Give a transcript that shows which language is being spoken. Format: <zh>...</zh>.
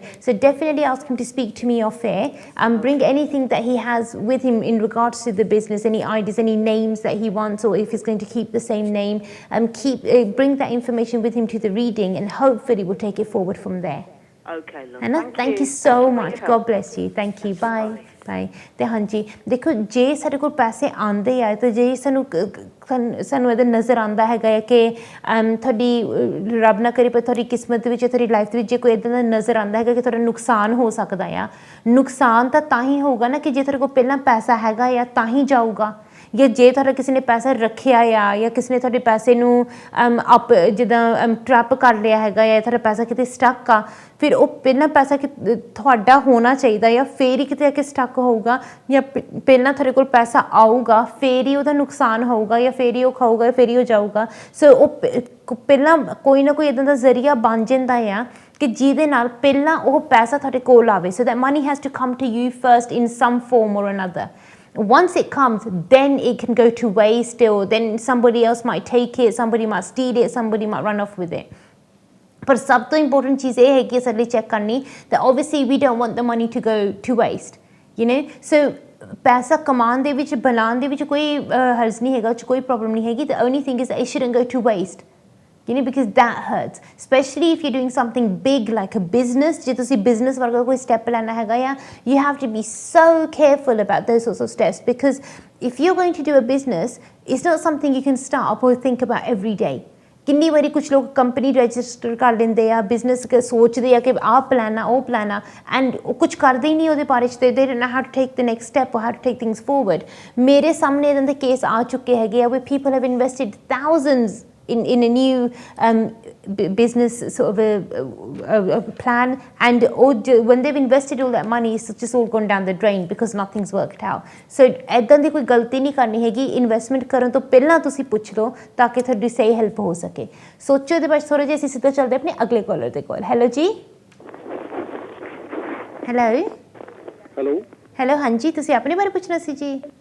<en>So definitely ask him to speak to me off air, bring anything that he has with him in regards to the business, any ideas, any names that he wants, or if he's going to keep the same name, bring that information with him to the reading, and hopefully we'll take it forward from there. Okay, love. Thank you so much. God bless you. Thank you. Bye. Bye.</en> <pa>ਤੇ ਹਾਂਜੀ ਦੇਖੋ, ਜੇ ਸਾਡੇ ਕੋਲ ਪੈਸੇ ਆਉਂਦੇ ਆ ਤੇ ਜੇ ਸਾਨੂੰ ਇਹਦਾ ਨਜ਼ਰ ਆਉਂਦਾ ਹੈਗਾ ਹੈ ਕਿ ਤੁਹਾਡੀ ਰੱਬ ਨਾ ਕਰੇ ਪਰ ਤੁਹਾਡੀ ਕਿਸਮਤ ਦੇ ਵਿੱਚ, ਤੁਹਾਡੀ ਲਾਈਫ ਦੇ ਵਿੱਚ ਜੇ ਕੋਈ ਇੱਦਾਂ ਦਾ ਨਜ਼ਰ ਆਉਂਦਾ ਹੈਗਾ ਕਿ ਤੁਹਾਡਾ ਨੁਕਸਾਨ ਹੋ ਸਕਦਾ ਆ, ਨੁਕਸਾਨ ਤਾਂ ਹੀ ਹੋਊਗਾ ਨਾ ਕਿ ਜੇ ਤੁਹਾਡੇ ਕੋਲ ਪਹਿਲਾਂ ਪੈਸਾ ਹੈਗਾ ਆ ਤਾਂ ਹੀ ਜਾਊਗਾ, ਜਾਂ ਜੇ ਤੁਹਾਡਾ ਕਿਸੇ ਨੇ ਪੈਸਾ ਰੱਖਿਆ ਆ ਜਾਂ ਕਿਸੇ ਨੇ ਤੁਹਾਡੇ ਪੈਸੇ ਨੂੰ ਜਿੱਦਾਂ ਟਰੈਪ ਕਰ ਲਿਆ ਹੈਗਾ ਜਾਂ ਤੁਹਾਡਾ ਪੈਸਾ ਕਿਤੇ ਸਟੱਕ ਆ, ਫਿਰ ਉਹ ਪਹਿਲਾਂ ਪੈਸਾ ਤੁਹਾਡਾ ਹੋਣਾ ਚਾਹੀਦਾ ਆ, ਫਿਰ ਹੀ ਕਿਤੇ ਆ ਕੇ ਸਟੱਕ ਹੋਊਗਾ, ਜਾਂ ਪਹਿਲਾਂ ਤੁਹਾਡੇ ਕੋਲ ਪੈਸਾ ਆਊਗਾ ਫਿਰ ਹੀ ਉਹਦਾ ਨੁਕਸਾਨ ਹੋਊਗਾ, ਜਾਂ ਫਿਰ ਹੀ ਉਹ ਖਾਊਗਾ, ਫਿਰ ਹੀ ਉਹ ਜਾਊਗਾ। ਸੋ ਉਹ ਪਹਿਲਾਂ ਕੋਈ ਨਾ ਕੋਈ ਇੱਦਾਂ ਦਾ ਜ਼ਰੀਆ ਬਣ ਜਾਂਦਾ ਆ ਕਿ ਜਿਹਦੇ ਨਾਲ ਪਹਿਲਾਂ ਉਹ ਪੈਸਾ ਤੁਹਾਡੇ ਕੋਲ ਆਵੇ।</pa> <en>So that money has to come to you first in some form or another. Once it comes, then it can go to waste, or then somebody else might take it, somebody might steal it, somebody might run off with it. But</en> <pa>ਸਭ ਤੋਂ important ਚੀਜ਼ ਇਹ ਹੈਗੀ ਸਾਡੇ ਲਈ check ਕਰਨੀ</pa> <en>that obviously we don't want the money to go to waste, you know. So</en> <pa>ਪੈਸਾ ਕਮਾਉਣ ਦੇ ਵਿੱਚ, ਬਣਾਉਣ ਦੇ ਵਿੱਚ ਕੋਈ ਹਰਜ਼ ਨਹੀਂ ਹੈਗਾ, ਉਹ 'ਚ ਕੋਈ ਪ੍ਰੋਬਲਮ ਨਹੀਂ ਹੈਗੀ।</pa> <en>The only thing is that it shouldn't go to waste, you know, because that hurts, especially if you're doing something big like a business.</en> <pa>ਜੇ ਤੁਸੀਂ business ਵਰਗਾ ਕੋਈ ਸਟੈਪ ਲੈਣਾ ਹੈਗਾ ਆ,</pa> <en>you have to be so careful about those sorts of steps, because if you're going to do a business, it's not something you can start up or think about every day.</en> <pa>ਕਿੰਨੀ ਵਾਰੀ ਕੁਛ ਲੋਕ company register ਕਰ ਲੈਂਦੇ ਆ, business ਸੋਚਦੇ ਆ ਕਿ ਆਹ ਪਲਾਨ ਆ, ਉਹ ਪਲਾਨ ਆ, ਐਂਡ ਉਹ ਕੁਛ ਕਰਦੇ ਹੀ ਨਹੀਂ ਉਹਦੇ ਬਾਰੇ 'ਚ,</pa> <en>ਤੇ they don't know how to take the next step or how to take things forward.</en> <pa>ਮੇਰੇ ਸਾਹਮਣੇ ਇੱਦਾਂ ਦੇ ਕੇਸ ਆ ਚੁੱਕੇ ਹੈਗੇ ਆ</pa> <en>where people have invested thousands in a new business sort of a plan, and when they've invested all that money, it's just all gone down the drain because nothing's worked out. So</en> <pa>ਇੱਦਾਂ ਦੀ ਕੋਈ ਗਲਤੀ ਨਹੀਂ ਕਰਨੀ ਹੈਗੀ। Investment ਕਰਨ ਤੋਂ ਪਹਿਲਾਂ ਤੁਸੀਂ ਪੁੱਛ ਲਓ ਤਾਂ ਕਿ ਤੁਹਾਡੀ ਸਹੀ ਹੈਲਪ ਹੋ ਸਕੇ। ਸੋਚੋ ਇਹਦੇ ਬਾਅਦ ਥੋੜ੍ਹਾ ਜਿਹਾ। ਅਸੀਂ ਸਿੱਧਾ ਚੱਲਦੇ ਆਪਣੇ ਅਗਲੇ ਕਾਲਰ ਦੇ ਕੋਲ। ਹੈਲੋ ਜੀ। ਹੈਲੋ। ਹੈਲੋ ਹਾਂਜੀ ਤੁਸੀਂ ਆਪਣੇ ਬਾਰੇ ਪੁੱਛਣਾ ਸੀ ਜੀ?</pa>